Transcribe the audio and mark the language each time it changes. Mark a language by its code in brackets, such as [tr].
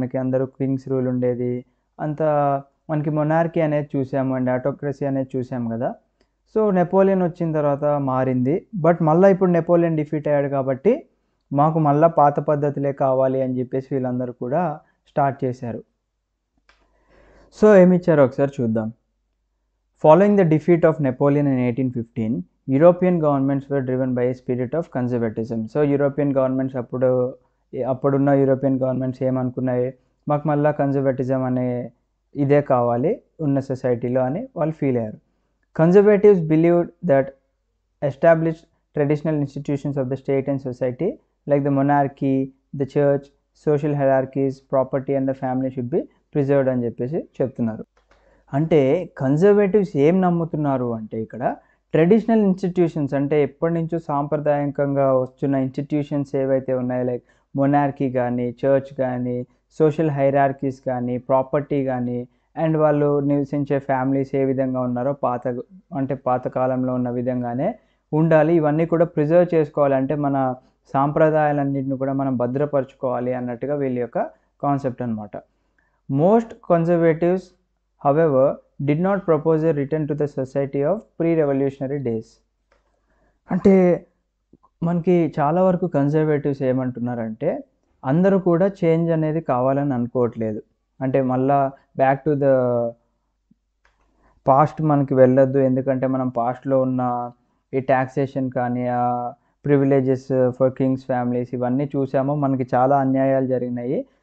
[te] మనకి అందరూ Kings rule ఉండేది, అంత మనకి మొనార్కీ అనేది చూసాము అండ్ ఆటోక్రసీ అనేది చూసాం కదా. సో నెపోలియన్ వచ్చిన తర్వాత మారింది, బట్ మళ్ళీ ఇప్పుడు నెపోలియన్ డిఫీట్ అయ్యాడు కాబట్టి మాకు మళ్ళీ పాత పద్ధతులే కావాలి అని చెప్పేసి వీళ్ళందరూ కూడా స్టార్ట్ చేశారు. సో ఏమి ఇచ్చారో ఒకసారి చూద్దాం. [en] Following the defeat of Napoleon in 1815, European governments were driven by a spirit of conservatism. So European governments [te] అప్పుడున్న యూరోపియన్ గవర్నమెంట్స్ ఏమనుకున్నాయి, మాకు మళ్ళీ కన్జర్వేటిజం అనే ఇదే కావాలి ఉన్న సొసైటీలో అని వాళ్ళు ఫీల్ అయ్యారు. [en] conservatives believed that established traditional institutions of the state and society like the monarchy, the church, social hierarchies, property and the family should be preserved [te] అని చెప్పేసి చెప్తున్నారు. అంటే కన్జర్వేటివ్స్ ఏం నమ్ముతున్నారు అంటే ఇక్కడ ట్రెడిషనల్ ఇన్స్టిట్యూషన్స్, అంటే ఎప్పటి నుంచో సాంప్రదాయకంగా వస్తున్న ఇన్స్టిట్యూషన్స్ ఏవైతే ఉన్నాయో లైక్ మొనార్కీ కానీ, చర్చ్ కానీ, సోషల్ హైరార్కీస్ కానీ, ప్రాపర్టీ కానీ, అండ్ వాళ్ళు నివసించే ఫ్యామిలీస్ ఏ విధంగా ఉన్నారో పాత కాలంలో ఉన్న విధంగానే ఉండాలి, ఇవన్నీ కూడా ప్రిజర్వ్ చేసుకోవాలి, అంటే మన సాంప్రదాయాలన్నింటిని కూడా మనం భద్రపరచుకోవాలి అన్నట్టుగా వీళ్ళ యొక్క కాన్సెప్ట్ అనమాట. [en] Most conservatives however did not propose a return to the society of pre-revolutionary days. [te] అంటే మనకి చాలా వరకు కన్జర్వేటివ్స్ ఏమంటున్నారంటే అందరూ కూడా చేంజ్ అనేది కావాలని అనుకోవట్లేదు, అంటే మళ్ళా బ్యాక్ టు ద పాస్ట్ మనకి వెళ్ళొద్దు, ఎందుకంటే మనం పాస్ట్లో ఉన్న ఈ ట్యాక్సేషన్ కానీ, ఆ ప్రివిలేజెస్ ఫర్ కింగ్స్ ఫ్యామిలీస్ ఇవన్నీ చూసాము, మనకి చాలా అన్యాయాలు జరిగినాయి.